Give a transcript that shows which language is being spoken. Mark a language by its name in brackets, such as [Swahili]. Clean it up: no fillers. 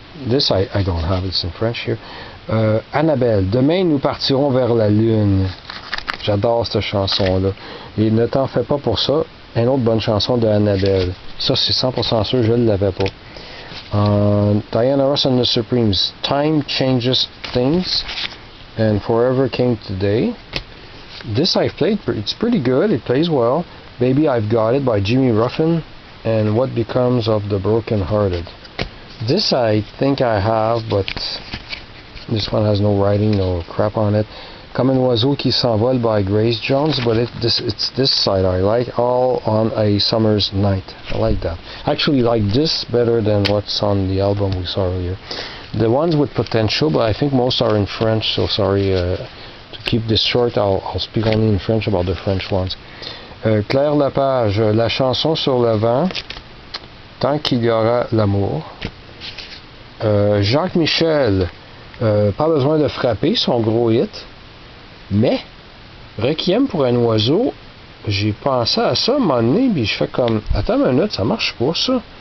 [English] This I don't have, it's in French here. [French] Annabelle, demain nous partirons vers la lune. J'adore cette chanson-là. Et ne t'en fais pas pour ça. Une autre bonne chanson de Annabelle. Ça c'est 100% sûr, je ne l'avais pas. [English] Diana Ross and the Supremes, Time Changes Things, and Forever Came Today. This I've played, it's pretty good, it plays well. Baby I've Got It by Jimmy Ruffin, and What Becomes of the Broken Hearted. This I think I have, but this one has no writing, no crap on it. Comme un oiseau qui s'envole by Grace Jones, but it's this side I like, All on a Summer's Night. I like that. I actually like this better than what's on the album we saw earlier. The ones with potential, but I think most are in French, so sorry. To keep this short, I'll speak only in French about the French ones. [French] Claire Lepage, La chanson sur le vent, Tant qu'il y aura l'amour. Jacques Michel, pas besoin de frapper, son gros hit. Mais, Requiem pour un oiseau, j'ai pensé à ça à un moment donné, puis je fais comme, attends une minute, ça marche pas ça.